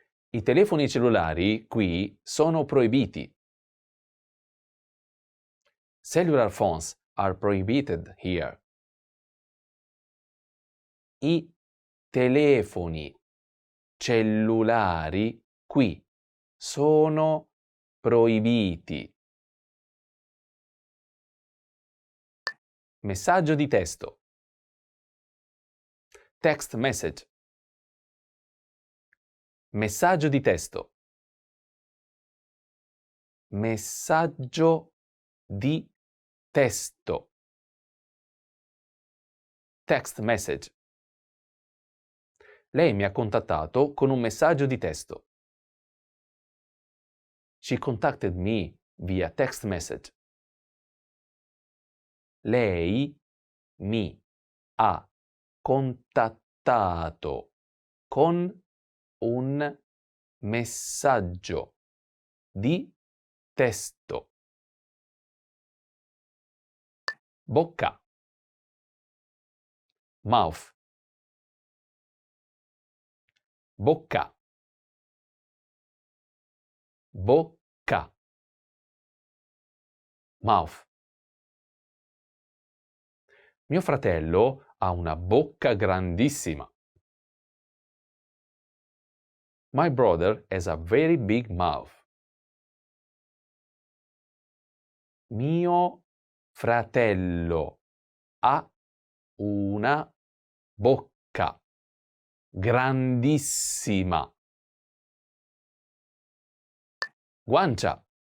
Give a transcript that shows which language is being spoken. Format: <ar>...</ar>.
<it>I telefoni cellulari qui sono proibiti.</it> <en>Cellular phones are prohibited here.</en> <it>I telefoni cellulari qui sono proibiti. Messaggio di testo.</it> <en>Text message.</en> <it>Messaggio di testo. Messaggio di testo.</it> <en>Text message.</en> <it>Lei mi ha contattato con un messaggio di testo.</it> <en>She contacted me via text message.</en> <it>Lei mi ha contattato con un messaggio di testo. Bocca.</it> <en>Mouth.</en> <it>Bocca. Bocca.</it> <en>Mouth.</en> <it>Mio fratello ha una bocca grandissima.</it> <en>My brother has a very big mouth.</en> <it>Mio fratello ha una bocca grandissima. Guancia.</it>